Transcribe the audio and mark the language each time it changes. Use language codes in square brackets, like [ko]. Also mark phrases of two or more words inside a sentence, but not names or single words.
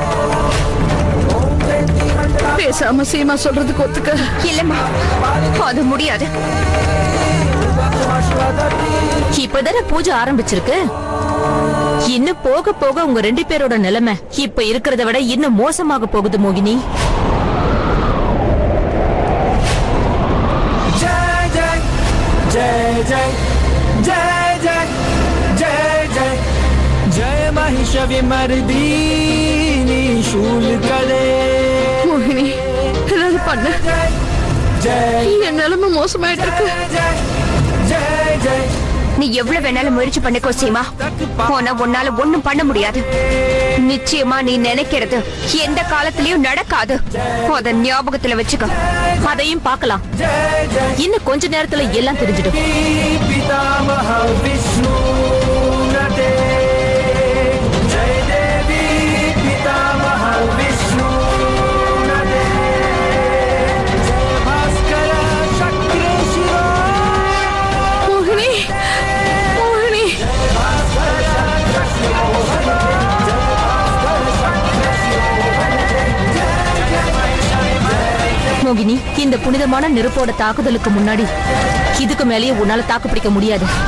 [ta] பேசாம சீமா சொல்றதுக்கு ஒத்துக்க. இல்லம்மா, அது முடியாது. இப்பதானே பூஜை ஆரம்பிச்சிருக்கு. இன்னும் போக போக உங்க 2 பேரோட நிலைமை இப்ப இருக்கிறத விட இன்னும் மோசமாக போகுது மோகினி. [sa] जय जय जय जय जय जय जय महिषविमर्दिनी शूलकले [ta] மோகினி, ஏதாவது பண்ண. என் நிலைமை மோசமாயிட்டு இருக்கு. [sa] जय जय [ta] நீ எவ்வளவு வேணாலும் முயற்சி பண்ணிக்கோ சீமா. போனா உன்னால ஒண்ணும் பண்ண முடியாது. நிச்சயமா நீ நினைக்கிறது எந்த காலத்திலயும் நடக்காது. அத ஞாபகத்துல வச்சுக்க. அதையும் பார்க்கலாம். இன்னும் கொஞ்ச நேரத்துல எல்லாம் தெரிஞ்சிடும். [sa] पितामह विष्णु नटे जय देवी पितामह विष्णु नटे जय भास्कर शक्र शिवा [ta] மோகினி, மோகினி, மோகினி, இந்த புனிதமான நெருப்போட தாக்குதலுக்கு முன்னாடி இதுக்கு மேலேயே உன்னால தாக்கு பிடிக்க முடியாது.